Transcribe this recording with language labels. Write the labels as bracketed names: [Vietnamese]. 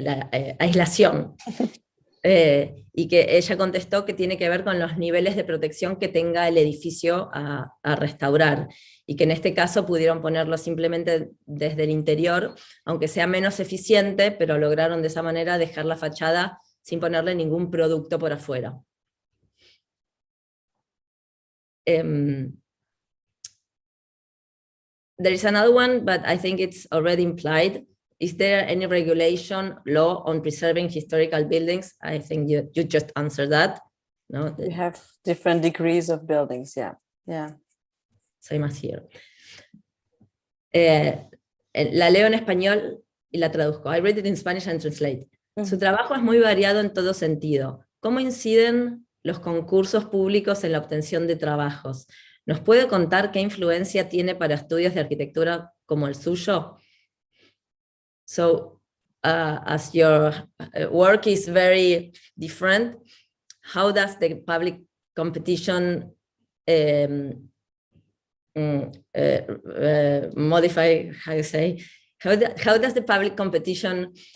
[Spanish] La aislación. Y que ella contestó que tiene que ver con los niveles de protección que tenga el edificio a restaurar, y que en este caso pudieron ponerlo simplemente desde el interior, aunque sea menos eficiente, pero lograron de esa manera dejar la fachada sin ponerle ningún producto por afuera. [English] There is another one, but I think it's already implied. Is there any regulation, law on preserving historical buildings? I think you just answered that. No? We have different degrees of buildings, yeah. Same as here. [Spanish] La leo en español y la traduzco. [English] I read it in Spanish and translate. [Spanish] Su trabajo es muy variado en todo sentido. ¿Cómo inciden los concursos públicos en la obtención de trabajos? ¿Nos puede contar qué influencia tiene para estudios de arquitectura como el suyo? [English] So, as your work is very different, how does the public competition modify, how you say, how does the public competition